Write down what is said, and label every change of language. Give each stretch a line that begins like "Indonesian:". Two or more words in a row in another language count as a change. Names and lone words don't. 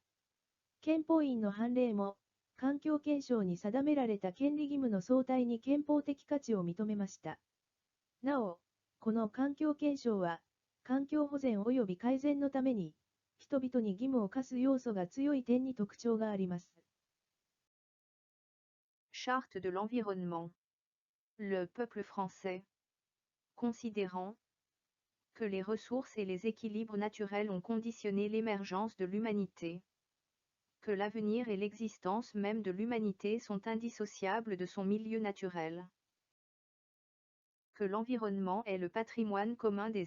Japanese: 憲法院の判例も、環境憲章に定められた権利義務の相対に憲法的価値を認めました。なお、この環境憲章は、環境保全及び改善のために、人々に義務を課す要素が強い点に特徴があります。
French: Charte de l'environnement. Le peuple français. Considérant que les ressources et les équilibres naturels ont conditionné l'émergence de l'humanité, que l'avenir et l'existence même de l'humanité sont indissociables de son milieu naturel, que l'environnement est le patrimoine commun des